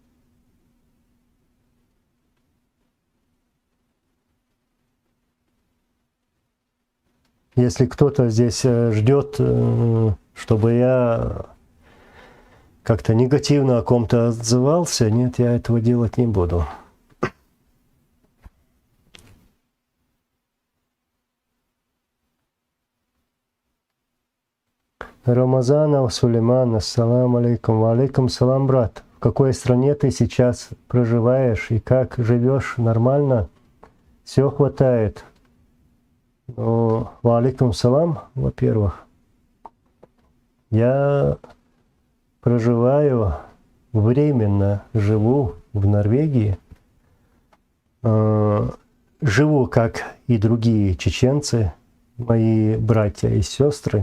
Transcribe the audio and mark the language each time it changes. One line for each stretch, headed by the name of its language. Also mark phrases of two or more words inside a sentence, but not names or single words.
Russian: Если кто-то здесь ждет, чтобы я как-то негативно о ком-то отзывался, нет, я этого делать не буду.
Arabic: Рамазанов Сулейман, السلام عليكم. وعليكم السلام,
Russian: брат. В какой стране ты сейчас проживаешь и как живешь? Нормально? Все хватает? Ну,
Arabic: وعليكم السلام,
Russian: во-первых. Я проживаю, временно живу в Норвегии. Живу, как и другие чеченцы, мои братья и сестры.